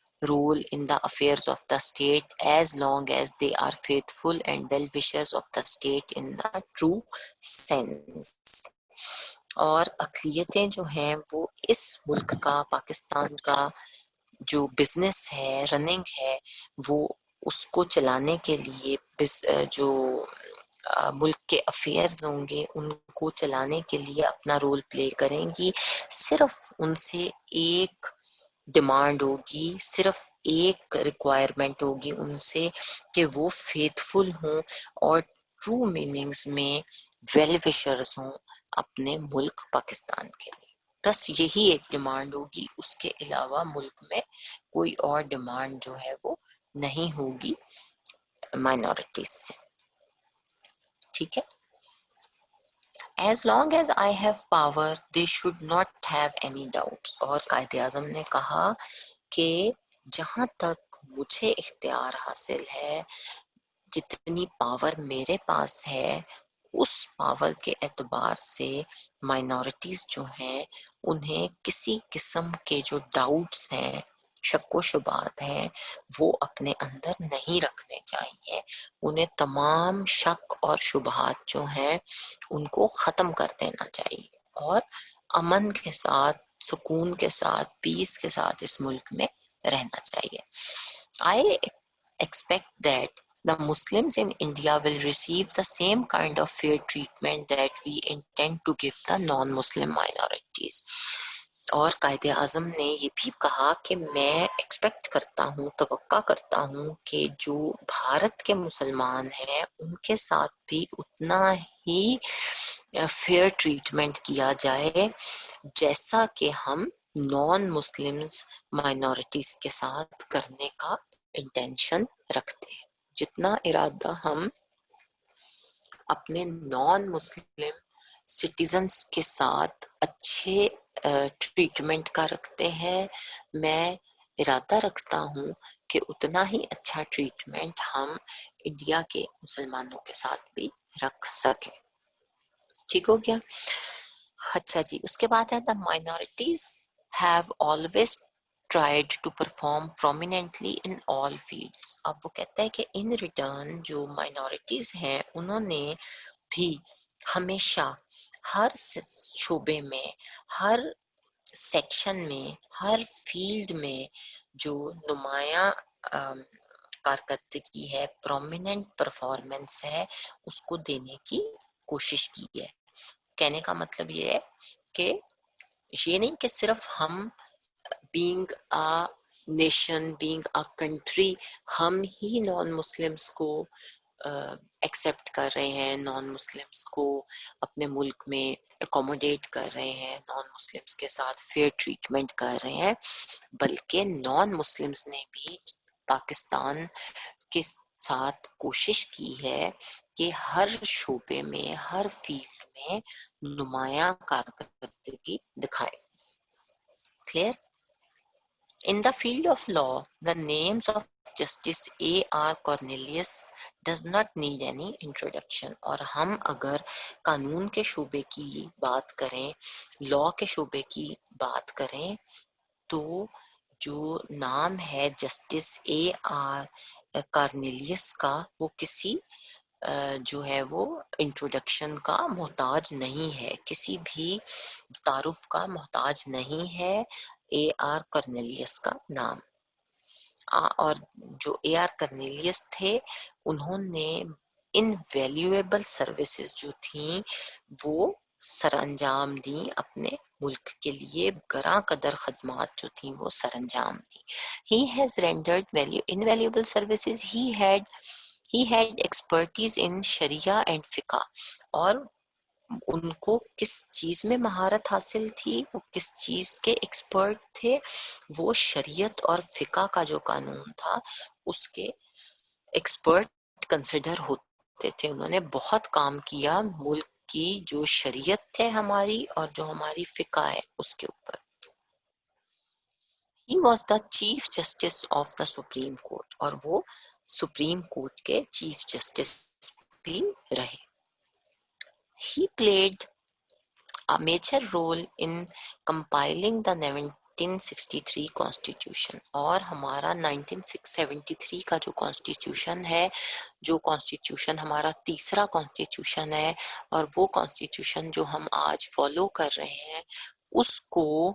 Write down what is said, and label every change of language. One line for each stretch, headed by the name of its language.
English: rule in the affairs of the state as long as they are faithful and well-wishers of the state in the true sense.
Urdu: اور اقلیتیں جو ہیں وہ اس ملک کا، پاکستان کا جو business ہے، رننگ ہے، وہ اس کو چلانے کے لیے جو ملک کے افیئرز ہوں گے ان کو چلانے کے لیے اپنا رول پلے کریں گی. صرف ان سے ایک ڈیمانڈ ہوگی، صرف ایک ریکوائرمنٹ ہوگی ان سے کہ وہ فیتھفل ہوں اور ٹرو میننگز میں ویل وشرز ہوں اپنے ملک پاکستان کے لیے. بس یہی ایک ڈیمانڈ ہوگی، اس کے علاوہ ملک میں کوئی اور ڈیمانڈ جو ہے وہ نہیں ہوگی مائنورٹیز سے. ٹھیک ہے.
English: As long as I have power, they should not have any doubts.
Urdu: اور قائد اعظم نے کہا کہ جہاں تک مجھے اختیار حاصل ہے، جتنی پاور میرے پاس ہے، اس پاور کے اعتبار سے مائنورٹیز جو ہیں انہیں کسی قسم کے جو ڈاؤٹس ہیں، شک و شبہات ہیں، وہ اپنے اندر نہیں رکھنے چاہیے. انہیں تمام شک اور شبہات جو ہیں ان کو ختم کر دینا چاہیے اور امن کے ساتھ، سکون کے ساتھ، پیس کے ساتھ اس ملک میں رہنا چاہیے.
English: I expect that the Muslims in India will receive the same kind of fair treatment that we intend to give the non-Muslim minorities.
Urdu: اور قائد اعظم نے یہ بھی کہا کہ میں ایکسپیکٹ کرتا ہوں، توقع کرتا ہوں کہ جو بھارت کے مسلمان ہیں ان کے ساتھ بھی اتنا ہی فیئر ٹریٹمنٹ کیا جائے جیسا کہ ہم نان مسلمز مائنورٹیز کے ساتھ کرنے کا انٹینشن رکھتے ہیں. جتنا ارادہ ہم اپنے نان مسلم سٹیزنز کے ساتھ اچھے ٹریٹمنٹ کا رکھتے ہیں، میں ارادہ رکھتا ہوں کہ اتنا ہی اچھا ٹریٹمنٹ ہم انڈیا کے مسلمانوں کے ساتھ بھی رکھ سکیں. ٹھیک ہو گیا. اچھا جی، اس کے بعد ہے
English: the minorities have always tried to perform prominently in all fields.
Urdu: اب وہ کہتا ہے کہ
English: in return
Urdu: جو minorities ہیں انہوں نے بھی ہمیشہ ہر شعبے میں، ہر سیکشن میں، ہر فیلڈ میں جو نمایاں کارکردگی ہے، پرومیننٹ پرفارمنس ہے، اس کو دینے کی کوشش کی ہے. کہنے کا مطلب یہ ہے کہ یہ نہیں کہ صرف ہم
English: being a nation, being a country,
Urdu: ہم ہی نان مسلمس کو ایکسیپٹ کر رہے ہیں، نان مسلمس کو اپنے ملک میں اکوموڈیٹ کر رہے ہیں، نان مسلمس کے ساتھ فیئر ٹریٹمنٹ کر رہے ہیں، بلکہ نان مسلمس نے بھی پاکستان کے ساتھ کوشش کی ہے کہ ہر شعبے میں، ہر فیلڈ میں نمایاں کارکردگی دکھائے.
English: Clear? In the field of law, the names of Justice A.R. Cornelius does not need any introduction.
Urdu: اور ہم اگر قانون کے شعبے کی بات کریں، لاء کے شعبے کی بات کریں، تو جو نام ہے جسٹس اے آر کارنیلیس کا، وہ کسی جو ہے وہ انٹروڈکشن کا محتاج نہیں ہے، کسی بھی تعارف کا محتاج نہیں ہے اے آر کرنیلیس کا نام. اور جو اے آر کرنیلیس تھے انہوں نے ان ویلیویبل سروسز جو تھیں وہ سر انجام دیں، اپنے ملک کے لیے گراں قدر خدمات جو تھیں وہ سر انجام دیں.
English: He has rendered invaluable services. He had expertise in Sharia and fiqh.
Urdu: اور ان کو کس چیز میں مہارت حاصل تھی، وہ کس چیز کے ایکسپرٹ تھے، وہ شریعت اور فقہ کا جو قانون تھا اس کے ایکسپرٹ کنسیڈر ہوتے تھے. انہوں نے بہت کام کیا ملک کی جو شریعت ہے ہماری اور جو ہماری فقہ ہے اس کے اوپر.
English: He was the Chief Justice of the Supreme Court.
Urdu: اور وہ سپریم کورٹ کے چیف جسٹس بھی رہے.
English: He played a major role in compiling the
Urdu: 1963 constitution, اور ہمارا 1973 کا جو کانسٹیٹیوشن ہے، جو کانسٹیٹیوشن ہمارا تیسرا کانسٹیٹیوشن ہے، اور وہ کانسٹیٹیوشن جو ہم آج فالو کر رہے ہیں، اس کو